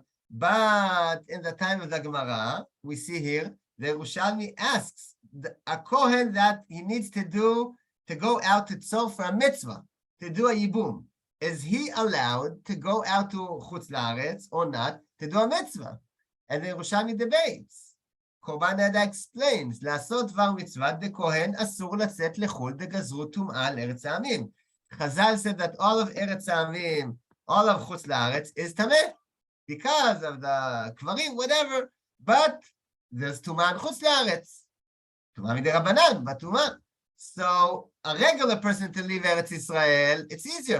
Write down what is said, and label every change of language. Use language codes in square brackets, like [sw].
[en] But in the time of the Gemara, we see here, the Yerushalmi asks a Kohen that he needs to go out to Tzor for a mitzvah, to do a yibum. Is he allowed to go out to Chutz La'aretz or not to do a mitzvah? And the Yerushalmi debates. Korban Neda explains, [he] לעשות דבר מצוות דכהן אסור לצאת לחו"ל דגזרו טומאה על ארץ העמים. [en] Chazal said that all of Eretz Amim, all of Chutz La'aretz is tameh because of the kvarim, whatever. But there's tumah in Chutz La'aretz, tumah midirabanan, but tumah. So a regular person to leave Eretz Israel, it's easier.